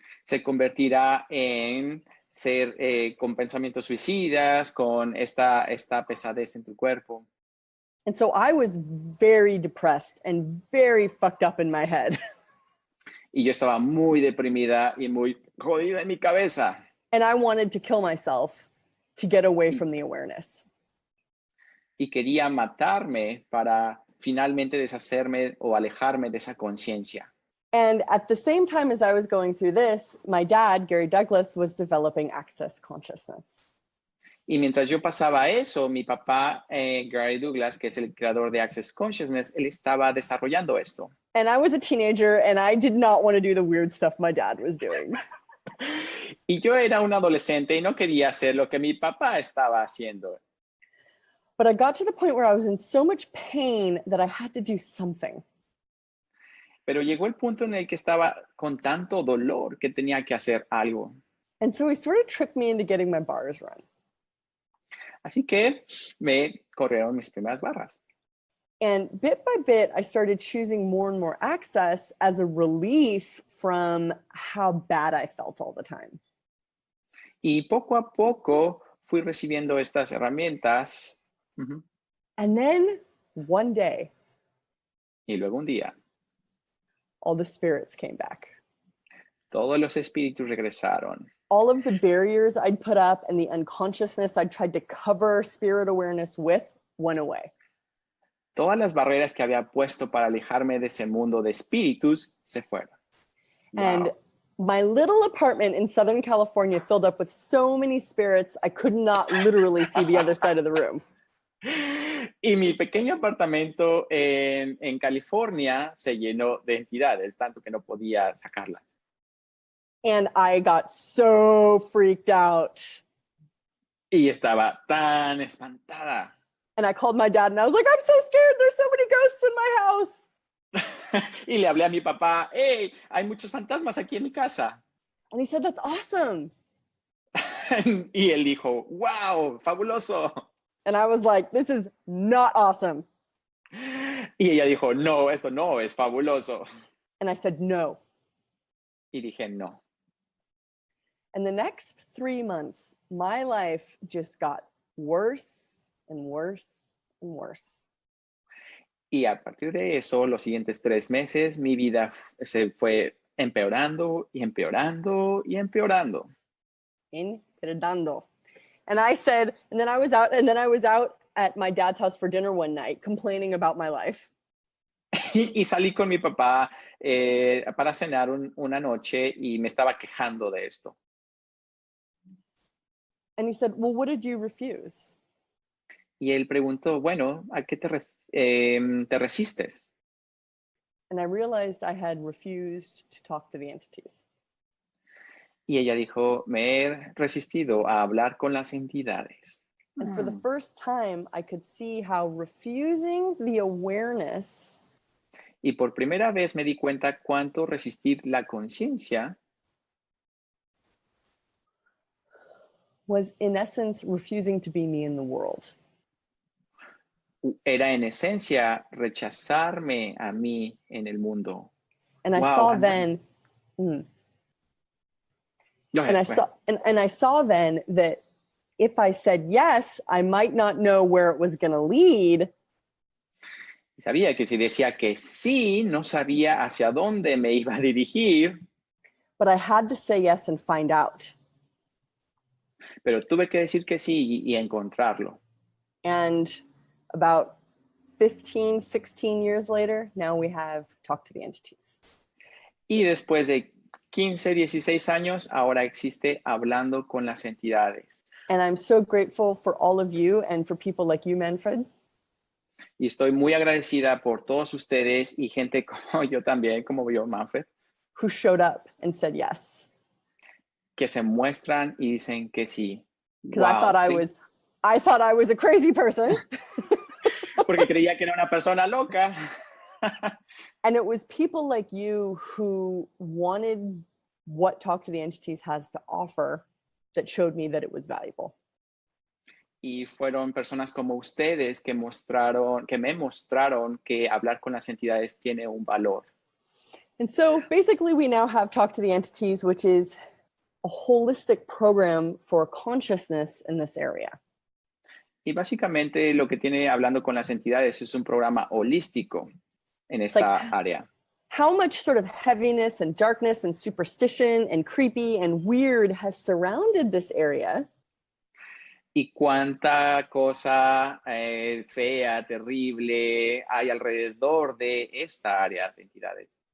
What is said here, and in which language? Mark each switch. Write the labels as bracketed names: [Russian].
[Spanish] se convertirá en ser con pensamientos suicidas, con esta pesadez en tu cuerpo. [English] And so I was very depressed and very fucked up in my head. [Spanish] Y yo estaba muy deprimida y muy jodida en mi cabeza. [English] And I wanted to kill myself to get away from the awareness. [Spanish] Y quería matarme para finalmente deshacerme o alejarme de esa conciencia. [English] And at the same time as I was going through this, my dad, Gary Douglas, was developing access consciousness. [Spanish] Y mientras yo pasaba eso, mi papá, Gary Douglas, que es el creador de Access Consciousness, él estaba desarrollando esto. [English] And I was a teenager and I did not want to do the weird stuff my dad was doing. [Spanish] Y yo era un adolescente y no quería hacer lo que mi papá estaba haciendo. [English] But I got to the point where I was in so much pain that I had to do something. [Spanish] Pero llegó el punto en el que estaba con tanto dolor que tenía que hacer algo. [English] And so he sort of tricked me into getting my bars run. [Spanish] Así que me corrieron mis primeras barras. [English] And bit by bit, I started choosing more and more access as a relief from how bad I felt all the time. [Spanish] Y poco a poco fui recibiendo estas herramientas. Uh-huh. [English] And then one day, [Spanish] y luego un día, [English] all the spirits came back. [Spanish] Todos los espíritus regresaron. [English] All of the barriers I'd put up and the unconsciousness I'd tried to cover spirit awareness with went away. [Spanish] Todas las barreras que había puesto para alejarme de ese mundo de espíritus se fueron. [English] And my little apartment in Southern California filled up with so many spirits, I could not literally see the other side of the room. [Spanish] Y mi pequeño apartamento en California se llenó de entidades, tanto que no podía sacarlas. [English] And I got so freaked out. [Spanish] Y estaba tan espantada. [English] And I called my dad and I was like, I'm so scared. There's so many ghosts in my house. [Spanish] Y le hablé a mi papá, hey, hay muchos fantasmas aquí en mi casa. [English] And he said, that's awesome. [Spanish] Y él dijo, wow, fabuloso. [English] And I was like, this is not awesome. [Spanish] Y ella dijo, no, esto no es fabuloso. [English] And I said, no. [Spanish] Y dije, no. [English] And the next 3 months, my life just got worse and worse and worse. [Spanish] Y a partir de eso, los siguientes 3 meses, mi vida se fue empeorando y empeorando y empeorando. Empeorando. [English] And I said, and then I was out at my dad's house for dinner one night complaining about my life. [Spanish] Y salí con mi papá para cenar una noche y me estaba quejando de esto. [English] And he said, well, what did you refuse? [Spanish] Y él preguntó, bueno, ¿a qué te resistes? [English] And I realized I had refused to talk to the entities. [Spanish] Y ella dijo, me he resistido a hablar con las entidades. [English] And for the first time, I could see how refusing the awareness [Spanish] Y por primera vez me di cuenta cuánto resistir la conciencia [English] was, in essence, refusing to be me in the world. [Spanish] era en esencia rechazarme a mí en el mundo. [English] And I saw then Mm. Go ahead, go ahead. And I saw then that if I said yes, I might not know where it was going to lead. [Spanish] Sabía que si decía que sí, no sabía hacia dónde me iba a dirigir. [English] But I had to say yes and find out. [Spanish] Pero tuve que decir que sí y encontrarlo. [English] And about 15, 16 years later, now we have Talk to the Entities. [Spanish] Y después de 15, 16 años, ahora existe Hablando con las Entidades. [English] And I'm so grateful for all of you and for people like you, Manfred. [Spanish] Y estoy muy agradecida por todos ustedes y gente como yo también, como yo, Manfred, [English] who showed up and said yes. [Spanish] que se muestran y dicen que sí. [English] Because I thought I was a crazy person. [Spanish] Porque creía que era una persona loca. [English] And it was people like you who wanted what Talk to the Entities has to offer that showed me that it was valuable. [Spanish] Y fueron personas como ustedes que me mostraron que hablar con las entidades tiene un valor. [English] And so basically we now have Talk to the Entities, which is a holistic program for consciousness in this area. [Spanish] Y básicamente lo que tiene Hablando con las Entidades es un programa holístico en esta área. [English] How much sort of heaviness and darkness and superstition and creepy and weird has surrounded this area? [Spanish] Y cuánta cosa fea, terrible hay alrededor de esta área de entidades.